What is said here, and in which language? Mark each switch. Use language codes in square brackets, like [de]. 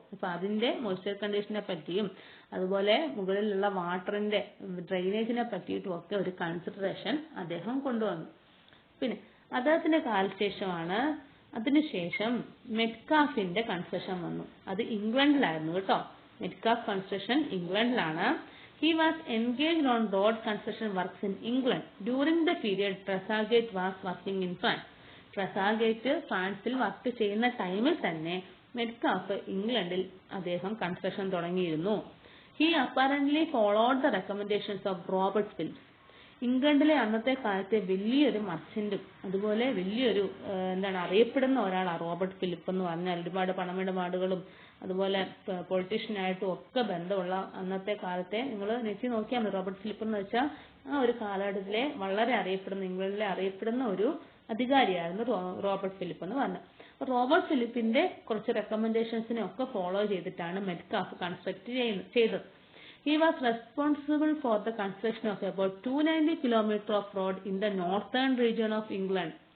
[ml] അപ്പൊ അതിന്റെ മോയ്സ്ചർ കണ്ടീഷനെ പറ്റിയും അതുപോലെ മുകളിലുള്ള വാട്ടറിന്റെ ഡ്രെയിനേജിനെ പറ്റിയിട്ടും ഒക്കെ ഒരു കൺസിഡറേഷൻ അദ്ദേഹം കൊണ്ടുവന്നു. പിന്നെ അദ്ദേഹത്തിന്റെ കാലശേഷമാണ് അതിനുശേഷം മെറ്റ്കാഫിന്റെ കൺസ്ട്രക്ഷൻ വന്നു. അത് ഇംഗ്ലണ്ടിലായിരുന്നു കേട്ടോ. Metcalfe construction ഇംഗ്ലണ്ടിലാണ്. [en] He was engaged on road construction works in England during the period Tresaguet was working in France. [ml] ട്രെസാഗേറ്റ് ഫ്രാൻസിൽ വർക്ക് ചെയ്യുന്ന ടൈമിൽ തന്നെ മെറ്റ്കാഫ് ഇംഗ്ലണ്ടിൽ അദ്ദേഹം കൺസ്ട്രക്ഷൻ തുടങ്ങിയിരുന്നു. [en] He apparently followed the recommendations of Robert Phillips. [ml] ഇംഗ്ലണ്ടിലെ അന്നത്തെ കാലത്തെ വലിയൊരു മർച്ചന്റും അതുപോലെ വലിയൊരു അറിയപ്പെടുന്ന ഒരാളാണ് റോബർട്ട് ഫിലിപ്പ് എന്ന് പറഞ്ഞാൽ. ഒരുപാട് പണമിടപാടുകളും അതുപോലെ പൊളിറ്റീഷ്യനായിട്ടും ഒക്കെ ബന്ധമുള്ള അന്നത്തെ കാലത്തെ, നിങ്ങൾ നെറ്റി നോക്കിയാൽ മതി, റോബർട്ട് ഫിലിപ്പ് എന്ന് വെച്ചാൽ ആ ഒരു കാലഘട്ടത്തിലെ വളരെ അറിയപ്പെടുന്ന, ഇംഗ്ലണ്ടിലെ അറിയപ്പെടുന്ന ഒരു അധികാരിയായിരുന്നു റോബർട്ട് ഫിലിപ്പ് എന്ന് പറഞ്ഞത്. റോബർട്ട് ഫിലിപ്പിന്റെ കുറച്ച് റെക്കമെൻഡേഷൻസിനെ ഒക്കെ ഫോളോ ചെയ്തിട്ടാണ് മെറ്റ്കാഫ് കൺസ്ട്രക്ട് ചെയ്തത്. [en] He was responsible for the construction of about 290 kilometers of road in the northern region of England.